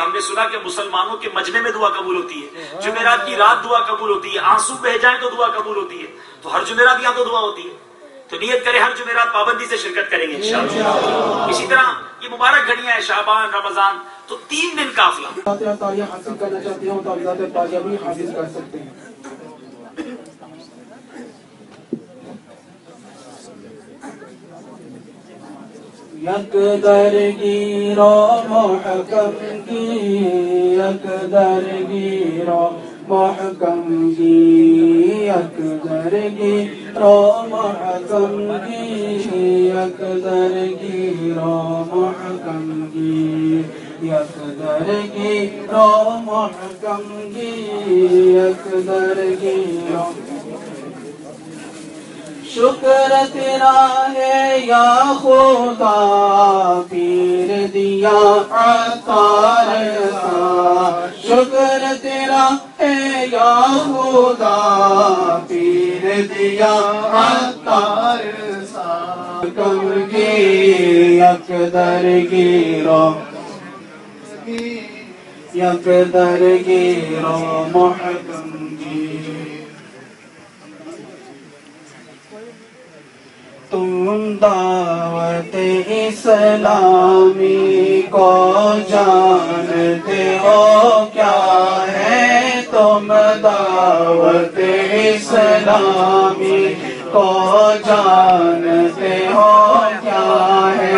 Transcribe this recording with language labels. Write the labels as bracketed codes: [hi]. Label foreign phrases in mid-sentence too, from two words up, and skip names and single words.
[ur] ہم نے سنا کہ مسلمانوں کے مجمع میں دعا قبول ہوتی ہے، جمعرات کی رات دعا قبول ہوتی ہے، آنسو بہہ جائیں تو دعا قبول ہوتی ہے. تو ہر جمعرات یہاں تو دعا ہوتی ہے. تو نیت کریں ہر جمعرات پابندی سے شرکت کریں گے انشاءاللہ. اسی طرح یہ مبارک گھڑیاں ہیں شعبان، رمضان، تو 3 دن قافلہ. حاصل کرنا چاہتے ہوں تو ذات تاریہ بھی حاصل کر سکتے ہیں. [fa] یک درگیر و محکم کی، یک درگیر و محکم کی، یک درگیر و محکم کی، یک درگیر و محکم کی، یک درگیر و محکم کی، یک درگیر و [ur] شکر تیرا ہے یا خدا، پیر دیا عطار کا. شکر تیرا ہے یا خدا، پیر دیا عطار کا. [fa] کم کی یک درگیر یک درگیر محکم کی. [ur] تم دعوت اسلامی کو جانتے ہو کیا ہے، تم دعوت اسلامی کو جانتے ہو کیا ہے.